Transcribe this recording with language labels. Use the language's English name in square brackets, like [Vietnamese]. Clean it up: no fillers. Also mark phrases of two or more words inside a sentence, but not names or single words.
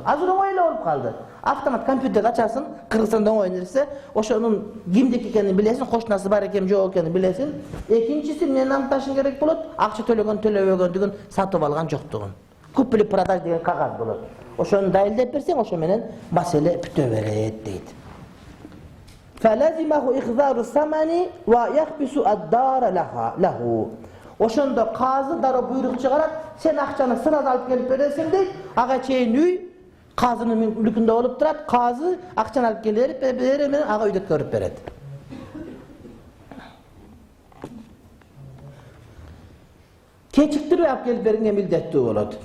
[Kyrgyz] Азыр оңой эле болуп калды. Автомат компьютер ачасың, Кыргызстанда оңой нерсе, ошонун кимдики экенин билесиң, кошунасы бар экен, жок экенин билесиң. Экинчиси эмнени аныкташың керек болот? Акча төлөгөн, төлөбөгөндүгүн, сатып алган жоктугун. [Russian] Купили продаж [Kyrgyz] деген кагаз болот. Ошону далилдеп берсең, ошо менен маселе бүтө берет дейт. [Arabic] فَلَزِمَهُ إِخْذَارُ السَّمَنِ وَيَخْبِسُ الدَّارَ لَهُ. [Kyrgyz] Ошондо казы дароо буйрук чыгарат, сен акчаны сразу алып келип бересиң дейт. Ага чейин үй казынын мүлкүндө болуп турат, казы акчаны алып келип берери менен ага үйдө көрүп берет. Кечиктирип алып келип бергенге милдеттүү болот.